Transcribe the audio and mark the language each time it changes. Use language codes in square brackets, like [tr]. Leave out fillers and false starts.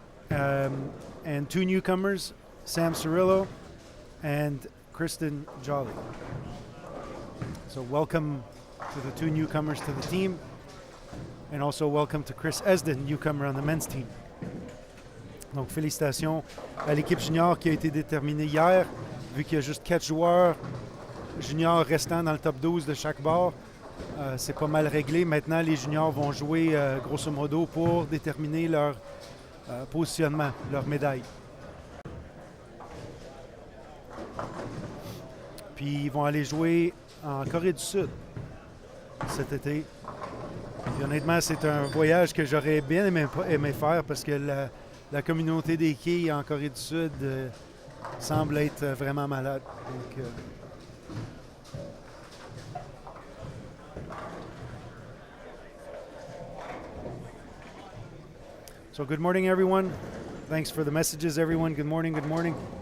[en] And 2 newcomers, Sam Cirillo and Kristen Jolly. So welcome to the 2 newcomers to the team, and also welcome to Chris Esden, newcomer on the men's team. [fr] Donc, félicitations à l'équipe junior qui a été déterminée hier, vu qu'il y a juste 4 joueurs juniors restants dans le top 12 de chaque bord. C'est pas mal réglé. Maintenant, les juniors vont jouer grosso modo pour déterminer leur positionnement, leur médaille. Puis, ils vont aller jouer en Corée du Sud cet été. Puis, honnêtement, c'est un voyage que j'aurais bien aimé faire parce que la communauté des quilles en Corée du Sud semble être vraiment malade. [en] Donc, so good morning, everyone. Thanks for the messages, everyone. Good morning, good morning.